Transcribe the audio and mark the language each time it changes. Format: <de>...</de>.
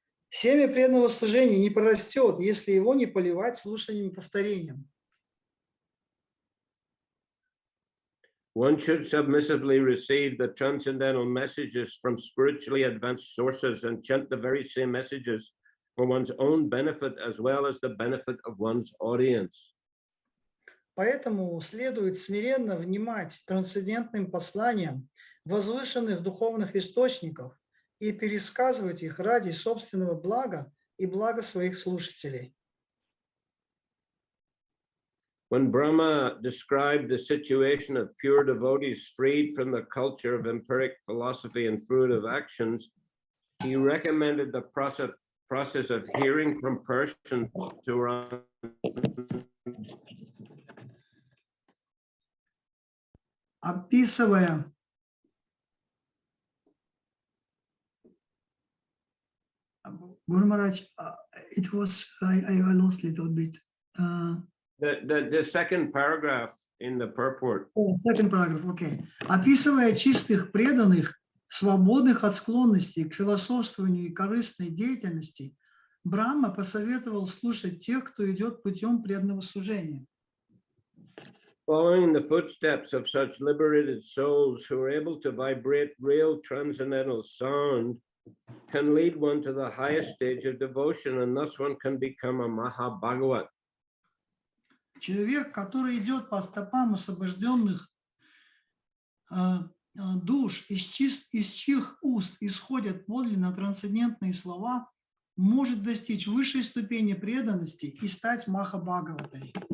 <ru>Семя преданного служения не прорастет, если его не поливать слушанием и повторением.</ru> <en>One should submissively receive the transcendental messages from spiritually advanced sources and chant the very same messages for one's own benefit as well as the benefit of one's audience.</en> <ru>Поэтому следует смиренно внимать трансцендентным посланиям возвышенных духовных источников и пересказывать их ради собственного блага и блага своих слушателей.</ru> <en>When Brahma described the situation of pure devotees freed from the culture of empiric philosophy and fruitive actions, he recommended the process of hearing from persons who are Описывая Guru Maharaj, it was I lost a little bit. The second paragraph in the purport. Second paragraph, okay.</en> <ru>Описывая чистых преданных, свободных от склонностей к философствованию и корыстной деятельности, Брахма посоветовал слушать тех, кто идет путем преданного служения.</ru> <en>Following the footsteps of such liberated souls who are able to vibrate real transcendental sound can lead one to the highest stage of devotion, and thus one can become a Mahabhagavat.</en> <ru>Человек, который идет по стопам освобожденных душ, из чьих уст исходят подлинно трансцендентные слова, может достичь высшей ступени преданности и стать Махабхагаватой.</ru>